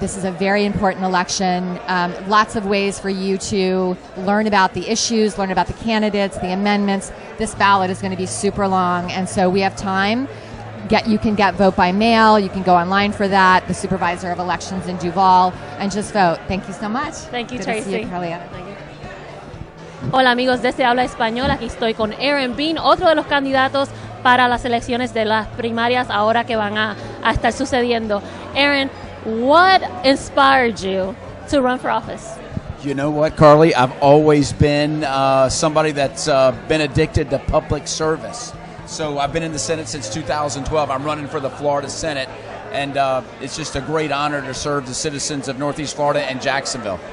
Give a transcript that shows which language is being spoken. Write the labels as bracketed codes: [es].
[en] This is a very important election. Lots of ways for you to learn about the issues, learn about the candidates, the amendments. This ballot is going to be super long, and so we have time. You can get vote by mail. You can go online for that. The supervisor of elections in Duval, and just vote. Thank you so much. Thank you, Good Tracy. to see you, Carolina. Thank you. [es] Hola amigos de Habla Español, aquí estoy con Aaron Bean, otro de los candidatos para las elecciones de las primarias ahora que van a estar sucediendo. [en] Aaron, what inspired you to run for office? You know what, Carly? I've always been somebody that's been addicted to public service. So I've been in the Senate since 2012. I'm running for the Florida Senate, and it's just a great honor to serve the citizens of Northeast Florida and Jacksonville.